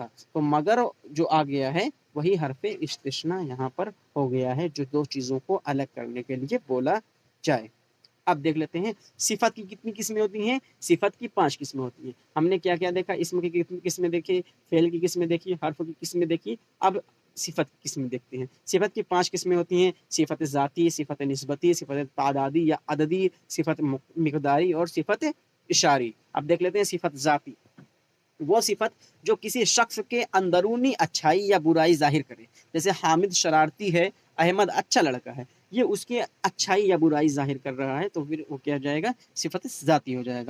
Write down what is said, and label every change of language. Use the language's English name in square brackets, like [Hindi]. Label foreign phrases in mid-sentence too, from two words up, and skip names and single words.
[Urdu] تو مگر جو آ گیا ہے وہی حرف استثناء یہاں پر ہو گیا ہے، جو دو چیزوں کو الگ کرنے کے لیے بولا جائے. اب دیکھ لیتے ہیں صفت کی کتنی قسمیں ہوتی ہیں. صفت کی 5 قسمیں ہوتی ہیں. ہم نے کیا کیا دیکھا؟ اسم کی کتنی قسمیں دیکھی، فعل کی قسمیں دیکھی، حرف کی قسمیں دیکھی. اب صفت کی قسمیں دیکھتے ہیں. صفت کی 5 قسمیں ہوتی ہیں: صفت ذاتی، صفت نسبتی، صفت تعدادی یا عددی، صفت مقداری اور صفت اشاری. اب دیکھ لیتے ہیں صفت ذاتی، وہ صفت جو کسی شخص کے اندرونی اچھائی یا برائی ظاہر کرے. جیسے حامد شرارتی ہے، احمد اچھا لڑکا ہے. یہ اس کے اچھائی یا برائی ظاہر کر رہا ہے، تو پھر وہ کیا جائے گا؟ صفت ذاتی ہو جائے گا.